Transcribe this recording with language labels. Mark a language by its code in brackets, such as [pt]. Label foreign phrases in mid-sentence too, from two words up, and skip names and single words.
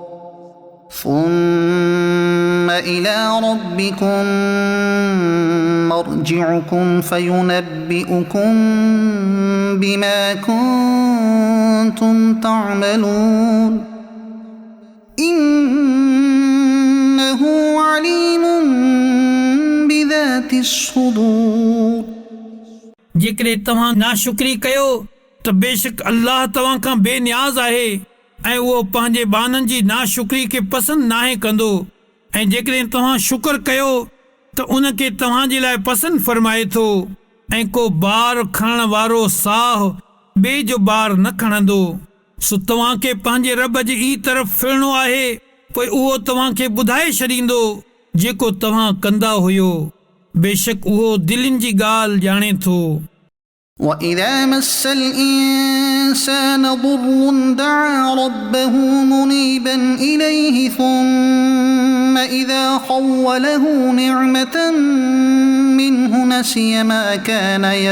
[ar] ثم إلى ربكم مرجعكم فينبئكم بما كنتم تعملون إنه عليم بذات الصدور [sd] जेकॾहिं तव्हां नाशुक्री कयो त बेशक अल्लाह तव्हां खां बेनियाज़ आहे ऐं उहो पंहिंजे बाननि जी नाशुक्री खे पसंदि नाहे कंदो ऐं जेकॾहिं तव्हां शुक्र कयो त उन खे तव्हां जे लाइ पसंदि फरमाए थो ऐं को ॿार खणण वारो साह ॿिए जो ॿार न खणंदो सो तव्हांखे पंहिंजे रब जी ई तरफ़ फिरणो आहे पोइ उहो तव्हांखे ॿुधाए छॾींदो जेको तव्हां कंदा हुयो बेशक उहो दिलनि जी ॻाल्हि ॼाणे थो [ar] وإذا مس الإنسان ضر دعا ربه منيبا إليه ثم إذا خوله نعمة منه نسي ما كان